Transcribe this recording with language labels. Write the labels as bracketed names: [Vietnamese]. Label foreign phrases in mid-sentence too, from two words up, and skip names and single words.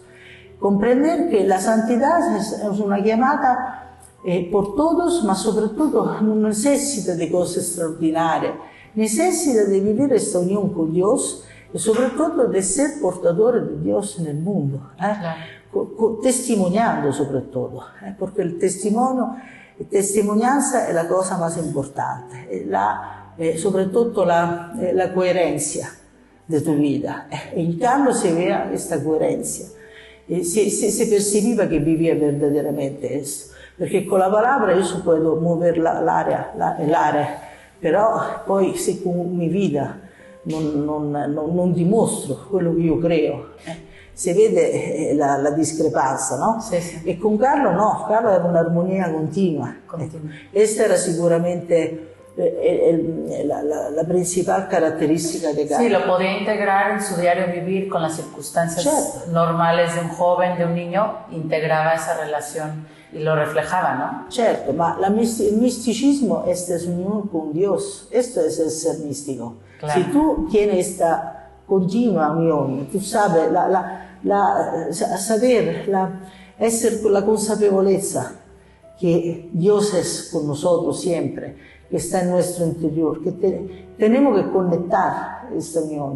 [Spanish] Comprender que la santidad es una llamada por todos, ma sobre todo no necesita de cosas extraordinarias, necesita de vivir esta unión con Dios y sobre todo de ser portadores de Dios en el mundo, testimoniando sobre todo, porque el testimonio, la testimonianza es la cosa más importante, sobre todo la coherencia de tu vida. En Carlo se veía esta coherencia, se percibía que vivía verdaderamente eso, porque con la palabra yo puedo mover el área, pero [Italian] poi se [Spanish] con mi vida [Italian] non dimostro quello che io creo, si vede la discrepanza, [Spanish] no? [Italian] Sì, sì. E con Carlo no, Carlo era un'armonia continua. Questa era sicuramente la principal caratteristica de Carlo. [Spanish] Sí, lo podía integrar en su diario vivir con las circunstancias normales de un joven, de un niño, integraba esa relación y lo reflejaba, ¿no? [Italian] Certo, ma il misticismo è [Spanish] esta unión con Dios, esto es el ser místico. Claro. Si tú tienes esta continua unión, tú sabes, saber, la consapevolezza que Dios es con nosotros siempre, que está en nuestro interior, que tenemos que conectar esta unión.